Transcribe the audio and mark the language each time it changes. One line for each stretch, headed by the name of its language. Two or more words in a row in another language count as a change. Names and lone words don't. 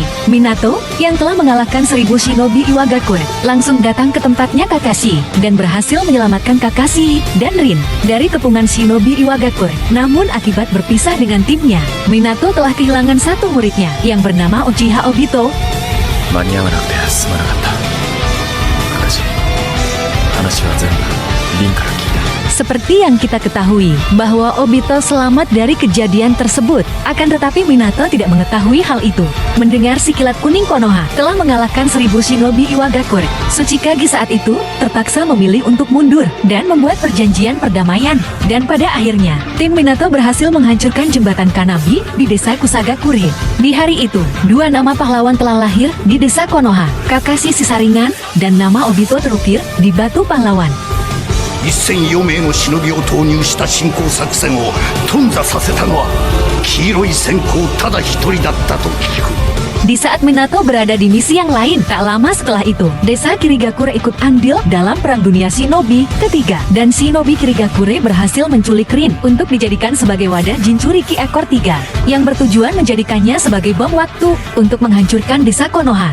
Indonesian: Minato, yang telah mengalahkan 1000 Shinobi Iwagakure, langsung datang ke tempatnya Kakashi dan berhasil menyelamatkan Kakashi dan Rin dari kepungan Shinobi Iwagakure. Namun akibat berpisah dengan timnya, Minato telah kehilangan satu muridnya yang bernama Uchiha Obito.
Japanese: 間に合わなくてすまなかったカカシ、話は全部リンから聞いた。
Indonesian: Seperti yang kita ketahui, bahwa Obito selamat dari kejadian tersebut. Akan tetapi Minato tidak mengetahui hal itu. Mendengar si kilat kuning Konoha telah mengalahkan 1000 Shinobi Iwagakure, Tsuchikage saat itu terpaksa memilih untuk mundur dan membuat perjanjian perdamaian. Dan pada akhirnya, tim Minato berhasil menghancurkan jembatan Kanabi di desa Kusagakure. Di hari itu, dua nama pahlawan telah lahir di desa Konoha, Kakashi Sisaringan dan nama Obito terukir di batu pahlawan.
Japanese: 1004 名の忍びを投入した侵攻作戦を頓挫させたのは黄色い閃光ただ一人だったと聞く。
Indonesian: Di saat Minato berada di misi yang lain, tak lama setelah itu, desa Kirigakure ikut andil dalam Perang Dunia Shinobi ketiga. Dan Shinobi Kirigakure berhasil menculik Rin untuk dijadikan sebagai wadah Jinchuriki ekor 3, yang bertujuan menjadikannya sebagai bom waktu untuk menghancurkan desa Konoha.